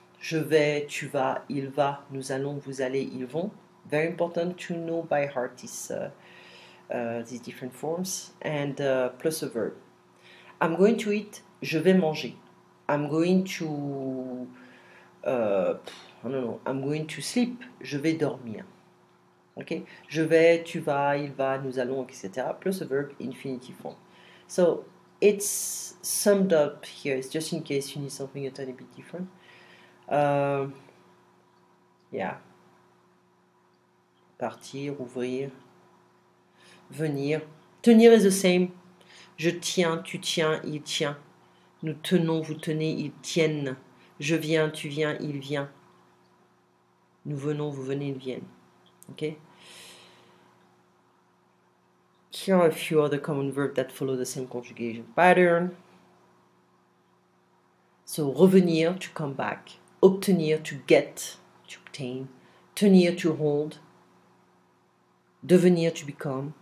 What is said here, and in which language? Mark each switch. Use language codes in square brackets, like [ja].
[fr] Je vais, tu vas, il va, nous allons, vous allez, ils vont. [en] Very important to know by heart these different forms. And plus a verb. I'm going to eat, [fr] je vais manger. [en] I'm going to, I don't know, I'm going to sleep, [fr] je vais dormir. [en] Okay? [fr] Je vais, tu vas, il va, nous allons, etc. [en] Plus a verb, infinitive form. So it's summed up here. It's just in case you need something a tiny bit different. Yeah. [fr] Partir, ouvrir, venir. Tenir [en] is the same. [fr] Je tiens, tu tiens, il tient. Nous tenons, vous tenez, ils tiennent. Je viens, tu viens, il vient. Nous venons, vous venez, ils viennent. [en] Okay? Here are a few other common verbs that follow the same conjugation pattern. So revenir, to come back. Obtenir, to get, to obtain. Tenir, to hold. Devenir, to become.